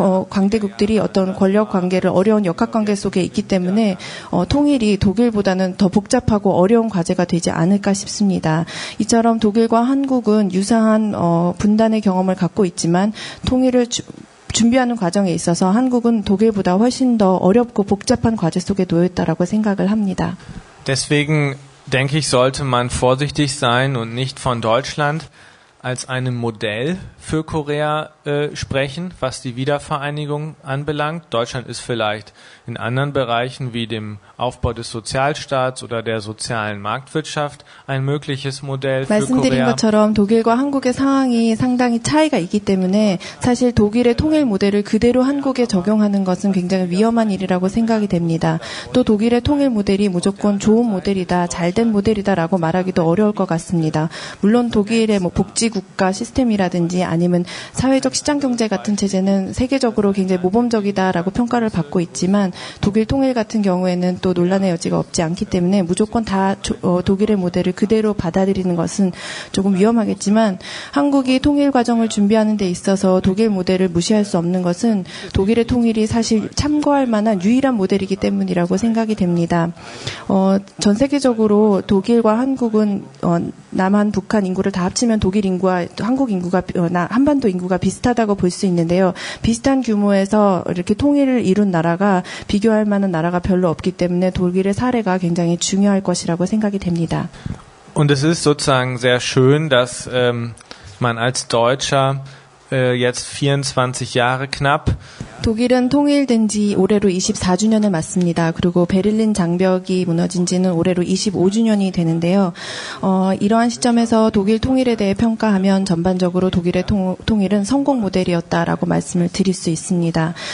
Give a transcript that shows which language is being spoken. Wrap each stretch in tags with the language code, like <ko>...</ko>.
<ko>강대국들이 어떤 권력 관계를 어려운 역학 관계 속에 있기 때문에 통일이 독일보다는 더 복잡하고 어려운 과제가 되지 않을까 싶습니다. 이처럼 독일과 한국은 유사한 분단의 경험을 갖고 있지만 통일을 준비하는 과정에 있어서 한국은 독일보다 훨씬 더 어렵고 복잡한 과제 속에 놓여 있다라고 생각을 합니다.</ko> <de>Deswegen denke ich, sollte man vorsichtig sein und nicht von Deutschland als einem Modell für Korea sprechen, was die Wiedervereinigung anbelangt. Deutschland ist vielleicht in anderen Bereichen wie dem Aufbau des Sozialstaats oder der sozialen Marktwirtschaft ein mögliches Modell für</de> <ko>말씀드린</ko> <de>Korea.</de> <ko>것처럼 독일과 한국의 상황이 상당히 차이가 있기 때문에 사실 독일의 통일 모델을 그대로 한국에 적용하는 것은 굉장히 위험한 일이라고 생각이 됩니다. 또 독일의 통일 모델이 무조건 좋은 모델이다, 잘된 모델이다라고 말하기도 어려울 것 같습니다. 물론 독일의 복지국가 시스템이라든지 아니면 사회적 시장경제 같은 체제는 세계적으로 굉장히 모범적이다라고 평가를 받고 있지만 독일 통일 같은 경우에는 또 논란의 여지가 없지 않기 때문에 무조건 다 독일의 모델을 그대로 받아들이는 것은 조금 위험하겠지만 한국이 통일 과정을 준비하는 데 있어서 독일 모델을 무시할 수 없는 것은 독일의 통일이 사실 참고할 만한 유일한 모델이기 때문이라고 생각이 됩니다. 전 세계적으로 독일과 한국은 남한, 북한 인구를 다 합치면 독일 인구와 한국 인구가 한반도 인구가 비슷하다고 볼 수 있는데요. 비슷한 규모에서 이렇게 통일을 이룬 나라가 비교할 만한 나라가 별로 없기 때문에 독일의 사례가 굉장히 중요할 것이라고 생각이 됩니다.</ko> <de>Und es ist sozusagen sehr schön, dass man als Deutscher jetzt 24 Jahre knapp</de> <ko>독일은 통일된 지 올해로 24주년을 맞습니다. 그리고 베를린 장벽이 무너진 지는 올해로 25주년이 되는데요. 이러한 시점에서 독일 통일에 대해 평가하면 전반적으로 독일의 통일은 성공 모델이었다라고 말씀을 드릴 수 있습니다.</ko>